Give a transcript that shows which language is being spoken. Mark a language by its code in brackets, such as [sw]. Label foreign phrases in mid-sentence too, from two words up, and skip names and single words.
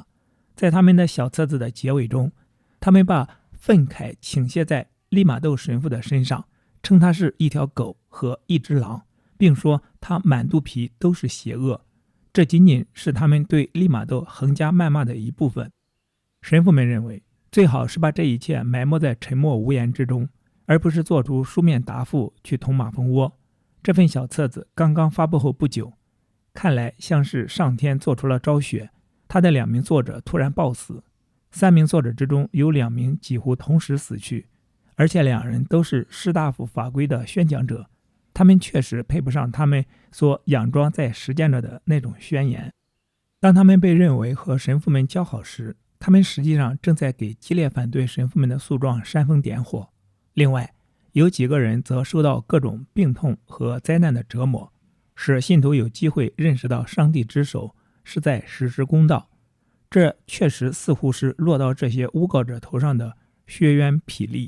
[zh] 在他們的小冊子的結尾中，他們把憤慨傾瀉在利瑪竇神父的身上，稱他是一條狗和一隻狼，並說他滿肚皮都是邪惡。這僅僅是他們對利瑪竇橫加謾罵的一部分。神父們認為，最好是把這一切埋沒在沉默無言之中，而不是做出書面答覆去捅馬蜂窩。這份小冊子剛剛發布後不久，看來像是上天做出了昭雪，他的2名作者突然暴死，3名作者之中有2名幾乎同時死去，而且2人都是士大夫法規的宣講者，他們確實配不上他們所佯裝在实踐着的那種宣言。當他們被認為和神父们交好時，他們實際上正在給激烈反對神父們的訴狀煽風點火。另外，有幾個人則受到各種病痛和災難的折磨，使信徒有機會認識到上帝之手是在實施公道， 這確實似乎是落到這些誣告者頭上的血冤霹靂。